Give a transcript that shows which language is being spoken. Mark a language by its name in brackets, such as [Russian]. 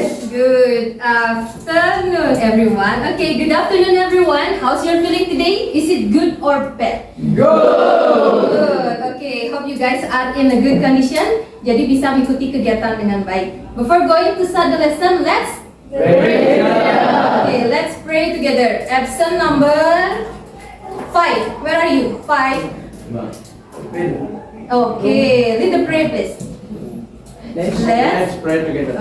[English] Good afternoon, everyone. Okay, good afternoon, everyone. How's your feeling today? Is it good or bad? Good. Okay, hope you guys are in a good condition. [Indonesian] Jadi bisa mengikuti kegiatan dengan baik. [English] Before going to start the lesson, let's pray. Okay, let's pray together. Absent number 5. Where are you? 5. Okay, lead the prayer, please. Let's pray together.